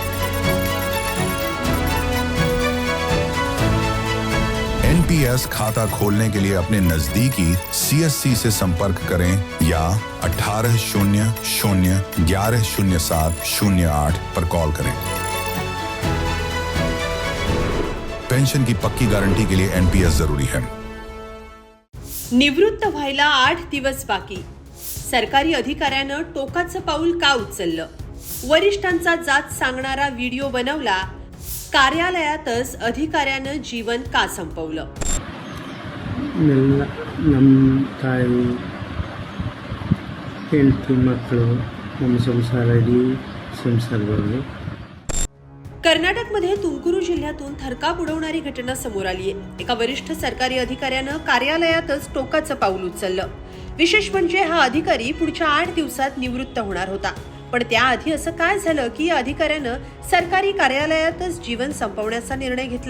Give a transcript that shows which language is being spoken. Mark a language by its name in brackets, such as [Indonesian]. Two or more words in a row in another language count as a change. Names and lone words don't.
[Hindi] एनपीएस खाता खोलने के लिए अपने नजदीकी सीएससी से संपर्क करें या 1800-1107-08 पर कॉल करें। पेंशन की पक्की गारंटी के लिए एनपीएस जरूरी है। [Marathi] निवृत्त व्हायला 8 दिवस बाकी, सरकारी अधिकाऱ्यानं टोकाचं पाऊल का उचललं? वरिष्ठांचा जाच सांगणारा व्हिडिओ बनवला, कार्यालयातच अधिकाऱ्यानं जीवन का संपवलं? [Kannada] ನಮ್ಮ ತಾಯಿ ಹೆಂಡತಿ ಮಕ್ಕಳು ನಮ್ಮ ಸಂಸಾರದಲ್ಲಿ [Marathi] कर्नाटकमध्ये तुमकुरू जिल्ह्यातून थरकाप उडवणारी घटना समोर आली आहे। एका वरिष्ठ सरकारी अधिकाऱ्यानं कार्यालयातच टोकाचं पाऊल उचललं। विशेष म्हणजे हा अधिकारी पुढच्या 8 दिवसात निवृत्त होणार होता, पण त्याआधी असं काय झालं की या अधिकाऱ्यानं सरकारी कार्यालयातच जीवन संपवण्याचा निर्णय घेतला?